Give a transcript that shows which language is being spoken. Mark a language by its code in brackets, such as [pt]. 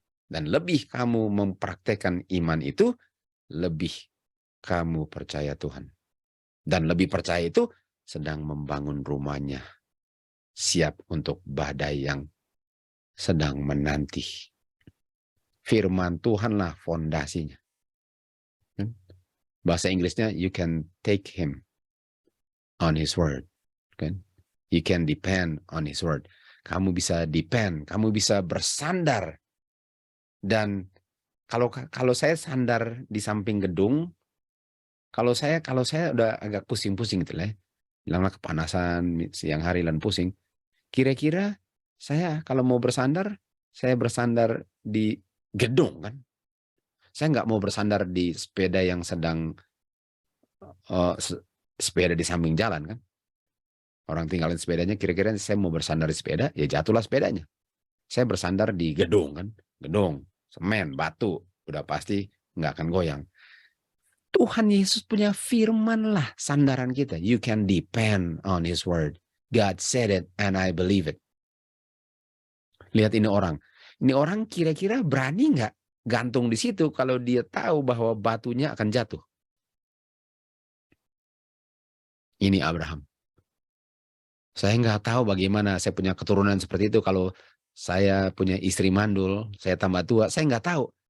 [id] Dan lebih kamu mempraktekkan iman itu, lebih kamu percaya Tuhan. Dan lebih percaya itu sedang membangun rumahnya, siap untuk badai yang sedang menanti. Firman Tuhanlah fondasinya. Bahasa Inggrisnya, [en] you can take him on his word. You can depend on his word. [id] Kamu bisa depend, kamu bisa bersandar. Dan kalau saya sandar di samping gedung, kalau saya udah agak pusing-pusing gitu lah, bilanglah kepanasan siang hari dan pusing. Kira-kira saya kalau mau bersandar, saya bersandar di gedung kan. Saya nggak mau bersandar di sepeda yang sedang sepeda di samping jalan kan. Orang tinggalin sepedanya, kira-kira saya mau bersandar di sepeda, ya jatuhlah sepedanya. Saya bersandar di gedung kan, gedung, semen, batu, udah pasti nggak akan goyang. Tuhan Yesus punya firman lah sandaran kita. [en] You can depend on his word. God said it and I believe it. [id] Lihat ini orang. Ini orang kira-kira berani nggak gantung di situ kalau dia tahu bahwa batunya akan jatuh. Ini Abraham. Saya nggak tahu bagaimana saya punya keturunan seperti itu kalau saya punya istri mandul, saya tambah tua, saya nggak tahu.